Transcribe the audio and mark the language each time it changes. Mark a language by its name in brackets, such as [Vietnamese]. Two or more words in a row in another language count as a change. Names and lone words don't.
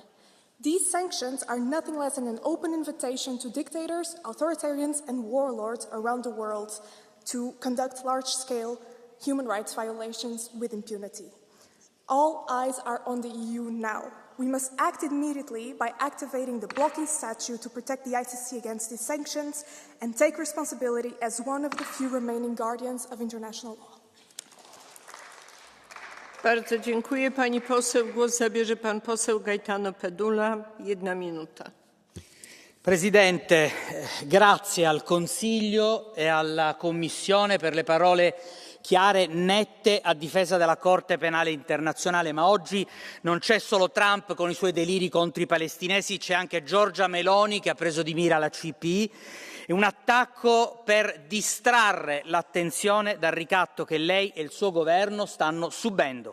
[English] These sanctions are nothing less than an open invitation to dictators, authoritarians, and warlords around the world to conduct large-scale human rights violations with impunity. All eyes are on the EU now. We must act immediately by activating the blocking statute to protect the ICC against these sanctions and take responsibility as one of the few remaining guardians of international law. [Polish] Bardzo dziękuję. Pani poseł, głos zabierze pan poseł Gaetano Pedula, 1 minuta. [Italian] Presidente, grazie al Consiglio e alla Commissione per le parole chiare, nette a difesa della Corte Penale Internazionale, ma oggi non c'è solo Trump con i suoi deliri contro i palestinesi, c'è anche Giorgia Meloni che ha preso di mira la CPI È un attacco per distrarre l'attenzione dal ricatto che lei e il suo governo stanno subendo.